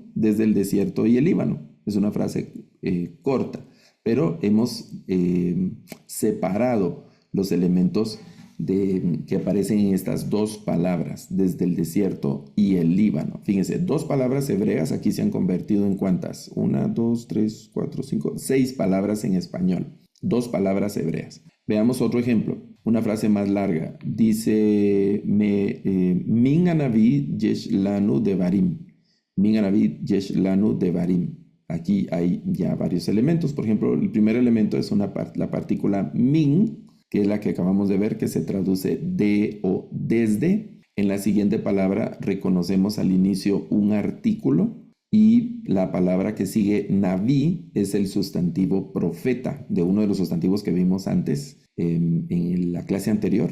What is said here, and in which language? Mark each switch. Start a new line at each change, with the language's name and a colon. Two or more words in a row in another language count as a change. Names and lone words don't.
Spanish: Desde el desierto y el Líbano. Es una frase corta, pero hemos separado los elementos que aparecen en estas dos palabras, desde el desierto y el Líbano. Fíjense, dos palabras hebreas aquí se han convertido en ¿cuántas? 1, 2, 3, 4, 5, 6 palabras en español. Dos palabras hebreas. Veamos otro ejemplo, una frase más larga. Dice,
Hebrew: מן הנביא יש לנו דברים. מן הנביא יש לנו דברים.
Spanish: Aquí hay ya varios elementos. Por ejemplo, el primer elemento es la partícula min, que es la que acabamos de ver, que se traduce de o desde. En la siguiente palabra reconocemos al inicio un artículo, y la palabra que sigue, naví, es el sustantivo profeta, de uno de los sustantivos que vimos antes en la clase anterior.